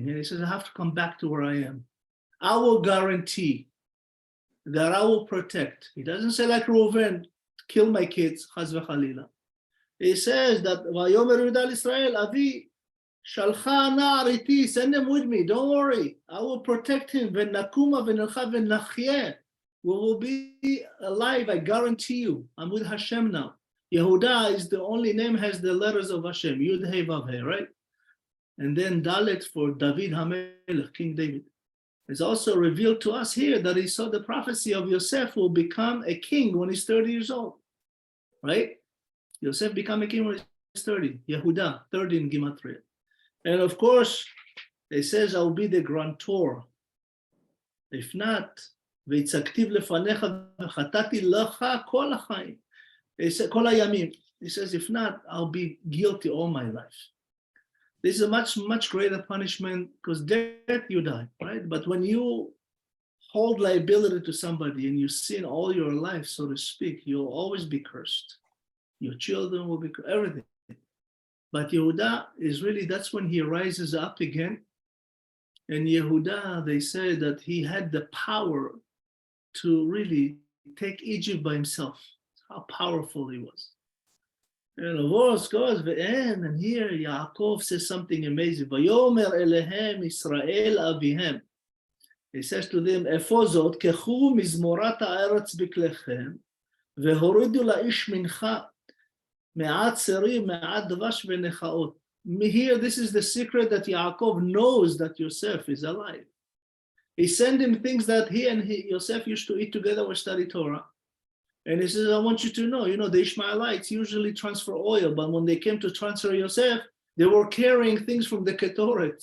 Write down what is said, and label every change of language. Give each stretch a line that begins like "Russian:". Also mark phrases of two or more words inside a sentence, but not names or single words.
English: And he says, I have to come back to where I am. I will guarantee that I will protect. He doesn't say like Reuven, kill my kids,
Hebrew: חס וחלילה.
English: He says that,
Hebrew: ויאמר יהודה ישראל אבי שלחה נער אתי,
English: send him with me, don't worry. I will protect him.
Hebrew: ונקומה ונלכה ונחיה.
English: We will be alive, I guarantee you. I'm with Hashem now. Yehuda is the only name has the letters of Hashem,
Hebrew: יוד הי ואו הי,
English: right? And then Dalet for David HaMelech, King David. It's also revealed to us here that he saw the prophecy of Yosef will become a king when he's 30 years old, right? Yosef become a king when he's 30. Yehuda, 30 in Gematria. And of course, it says, I'll be the grantor. If not,
Hebrew: והצגתיו לפניך וחטאתי לך כל החיים. כל הימים.
English: He says, if not, I'll be guilty all my life. This is a much, much greater punishment because death you die, right? But when you hold liability to somebody and you sin all your life, so to speak, you'll always be cursed. Your children will be cursed, everything. But Yehuda is really, that's when he rises up again. And Yehuda, they say that he had the power to really take Egypt by himself. How powerful he was. And of course goes, and here Yaakov says something amazing.
Hebrew: ויאמר אליהם ישראל אביהם.
English: He says to them,
Hebrew: אפוא זאת קחו מזמרת הארץ בכליכם והורידו לאיש מנחה מעט צרי מעט דבש ונכאת.
English: Here, this is the secret that Yaakov knows that Yosef is alive. He sent him things that he and Yosef used to eat together or study Torah. And he says, I want you to know, the Ishmaelites usually transfer oil, but when they came to transfer Yosef, they were carrying things from the Ketoret.